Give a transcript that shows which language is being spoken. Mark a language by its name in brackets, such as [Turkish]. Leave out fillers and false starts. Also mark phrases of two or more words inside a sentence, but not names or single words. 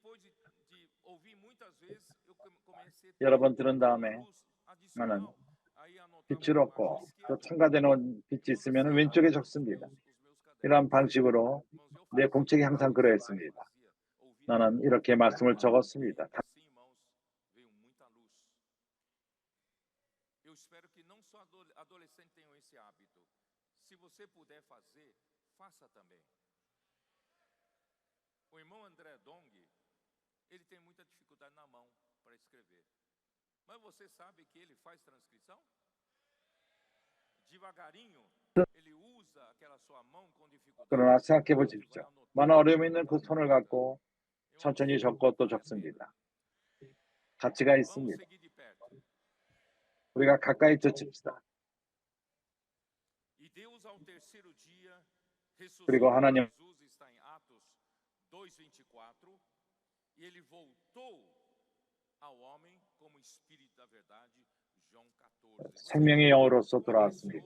[Korean] 여러 번 들은 다음에 나는 빛을 얻고 또 첨가되는 빛이 있으면 왼쪽에 적습니다. 이런 방식으로 내 공책이 항상 그러했습니다. 나는 이렇게 말씀을 적었습니다. [Portuguese] faça também. O irmão André Dong, ele tem muita dificuldade na mão para escrever. Mas você sabe que ele faz transcrição? Devagarinho, ele usa aquela sua mão com dificuldade. [Korean] 그러나 생각해 보십시오. 많은 어려움이 있는 그 손을 갖고 천천히 적고 또 적습니다. 가치가 있습니다. 우리가 가까이 쫓읍시다. 그리고 하나님 생명의 영으로서 돌아왔습니다.